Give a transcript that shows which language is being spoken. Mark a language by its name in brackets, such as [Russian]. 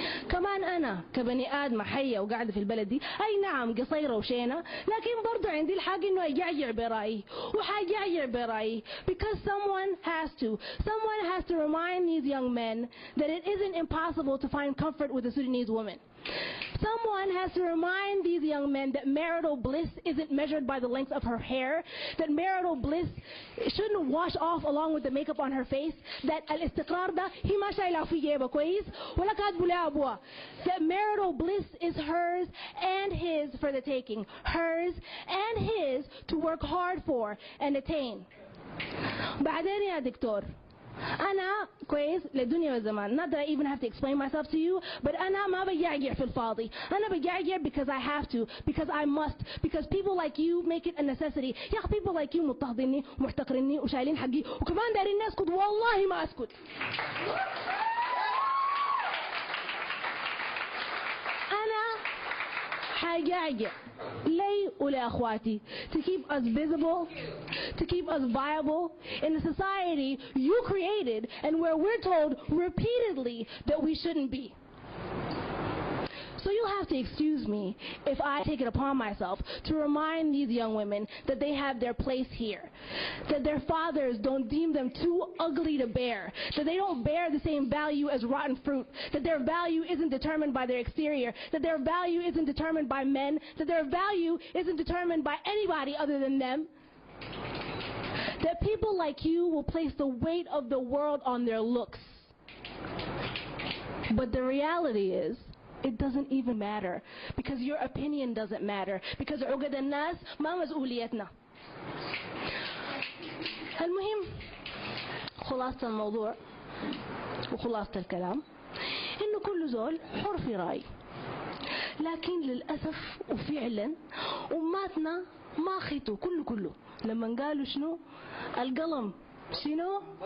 [Arabic] كمان أنا كبني آدمة حية وقاعدة في البلد دي، أي نعم قصيرة وشينة، لكن برضو عندي الحق إنه أجعجع برأيي وحاجعجع برأيي [English] because someone has to remind these young men that it isn't impossible to find comfort with a Sudanese woman. Someone has to remind these young men that marital bliss isn't measured by the length of her hair, that marital bliss shouldn't wash off along with the makeup on her face, that [Arabic] الاستقرار ده هي ما شايلة في جيبها كويس ولا كاتبه لها أبوها. [English] That marital bliss is hers and his for the taking, hers and his to work hard for and attain. [Arabic] بعدين يا دكتور، أنا كويس للدنيا والزمان. [English] Not that I even have to explain myself to you, but [Arabic] أنا ما بجعجع في الفاضي. أنا بجعجع [English] because I have to, because I must, because people like you make it a necessity. [Arabic] يا أخي [English] people like you [Arabic] مضطهديني ومحتقريني وشايلين حقي وكمان دارين أسكت، والله ما أسكت. أنا حجعجع لي ولأخواتي [English] to keep us visible, to keep us viable in a society you created and where we're told repeatedly that we shouldn't be. So you'll have to excuse me if I take it upon myself to remind these young women that they have their place here, that their fathers don't deem them too ugly to bear, that they don't bear the same value as rotten fruit, that their value isn't determined by their exterior, that their value isn't determined by men, that their value isn't determined by anybody other than them, that people like you will place the weight of the world on their looks. But the reality is, it doesn't even matter, because your opinion doesn't matter, because [Arabic] عقد الناس ما مسؤوليتنا. المهم خلاصة الموضوع وخلاصة الكلام إنه كل زول حر في رأي، لكن للأسف وفعلا أماتنا ما خيتوا كله لما قالوا شنو القلم شنو